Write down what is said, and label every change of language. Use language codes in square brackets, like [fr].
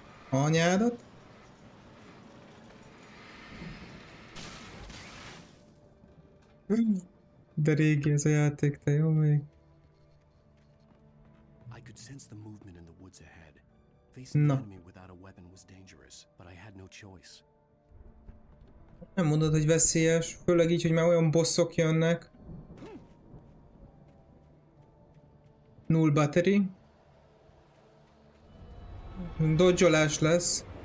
[hu] Anyádat? De régi ez a játék, te jó még. [en] I could sense the movement in the woods ahead. Facing the [hu] Na. [en] enemy without a weapon was dangerous, but I had no choice. [hu] Nem mondod, hogy veszélyes, főleg így, hogy már olyan bosszok jönnek. [en] Null battery. [hu] Dodge-olás lesz.